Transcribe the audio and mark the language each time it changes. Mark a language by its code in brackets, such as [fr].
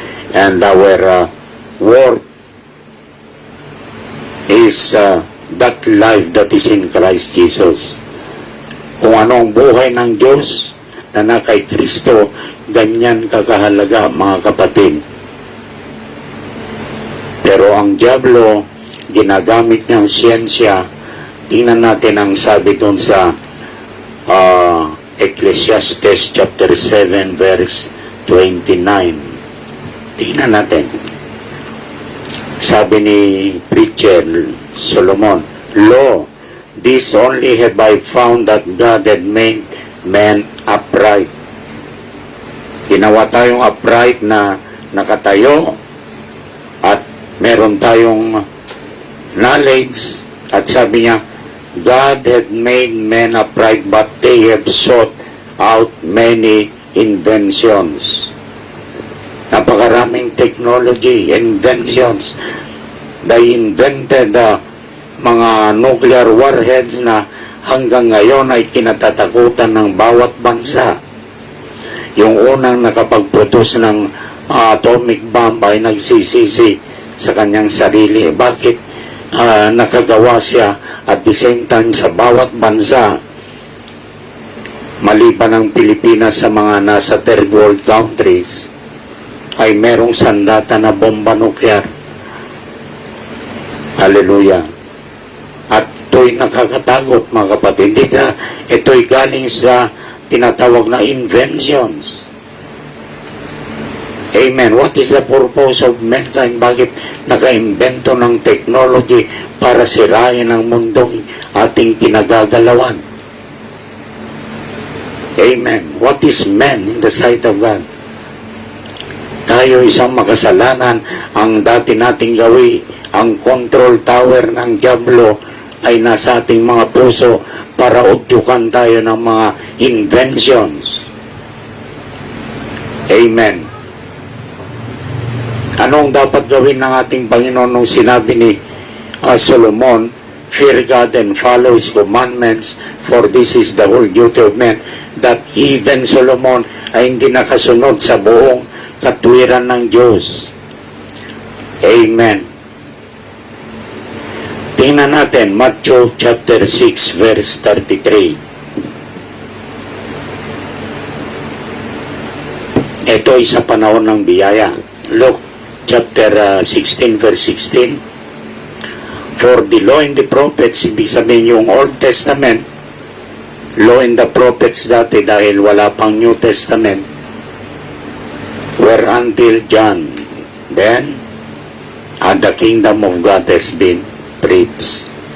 [en] And our worth is that life that is in Christ Jesus. [tl] Kung ano ang buhay ng Diyos na na kay Kristo, ganyan kakahalaga, mga kapatid. Pero ang diablo, ginagamit niyang siyensya. Tingnan natin ang sabi doon sa Ecclesiastes chapter 7 verse 29. Tingnan natin. Sabi ni preacher [en] Solomon, lo, this only have I found that God had made man upright. [tl] Ginawa tayong upright na nakatayo at meron tayong knowledge, at sabi niya, [en] God had made men upright, but they have sought out many inventions. [tl] Napakaraming technology, inventions. [en] They invented [tl] mga nuclear warheads na hanggang ngayon ay kinatatakutan ng bawat bansa. Yung unang nakapag-produce ng atomic bomb ay nagsisisi sa kanyang sarili. Bakit nakagawa siya [en] at the same time [tl] sa bawat bansa, maliban ng Pilipinas sa mga nasa third world countries, ay merong sandata na bomba nuklear. Hallelujah. At ito'y nakakatakot, mga kapatid. Ito'y galing sa tinatawag na inventions. Amen. [en] What is the purpose of mankind? [tl] Bakit naka-invento ng technology para sirain ang mundong ating pinagagalawan? [en] Amen. What is man in the sight of God? [tl] Tayo isang makasalanan. Ang dati nating gawi, ang control tower ng diablo ay nasa ating mga puso para udyukan tayo ng mga inventions. Amen. Anong dapat gawin ng ating Panginoon nung sinabi ni Solomon, [en] fear God and follow His commandments, for this is the whole duty of man, that even Solomon [tl] ay hindi nakasunod sa buong katwiran ng Diyos. Amen. Tingnan natin Matthew chapter 6 verse 33. Ito ay sa panahon ng biyaya. [en] Luke chapter 16 verse 16. For the law and the prophets, [tl] ibig sabihin yung Old Testament, law and the prophets dati dahil wala pang New Testament, [en] were until John. Then, the kingdom of God has been preached.